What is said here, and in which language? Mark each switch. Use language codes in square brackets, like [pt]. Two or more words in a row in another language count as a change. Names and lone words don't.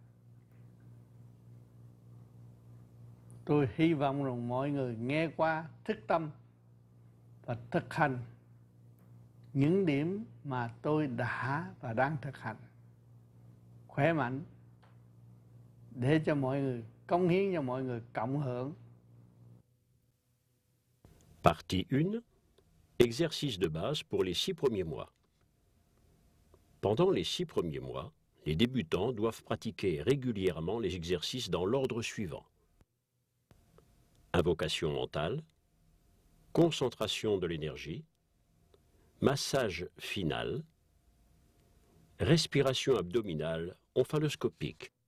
[vi] Tôi hy vọng rằng mọi người nghe qua thức tâm và thực hành những điểm mà tôi đã và đang thực hành, khỏe mạnh, để cho mọi người, cống hiến cho mọi người cộng hưởng. [fr] Partie 1. Exercice de base pour les 6 premiers mois. Pendant les 6 premiers mois, les débutants doivent pratiquer régulièrement les exercices dans l'ordre suivant. Invocation mentale, concentration de l'énergie, massage final, respiration abdominale omphaloscopique.